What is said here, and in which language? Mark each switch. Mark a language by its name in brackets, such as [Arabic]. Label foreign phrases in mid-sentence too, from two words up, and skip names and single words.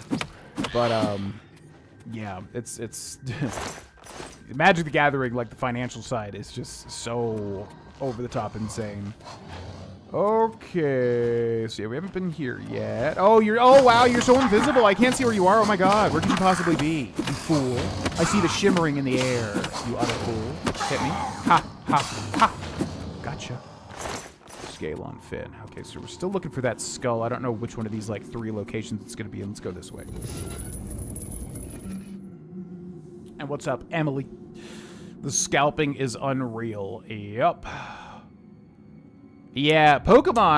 [English] But yeah, it's Magic the Gathering, like the financial side, is just so over the top insane. Okay, so yeah, we haven't been here yet. Oh, wow, you're so invisible. I can't see where you are. Oh my god, where could you possibly be? You fool. I see the shimmering in the air. You utter fool. Hit me. Ha, ha, ha. Gotcha. Scalon Fin. Okay, so we're still looking for that skull. I don't know which one of these, like, 3 locations it's going to be in. Let's go this way. And what's up, Emily? The scalping is unreal. Yep. Yeah, Pokemon.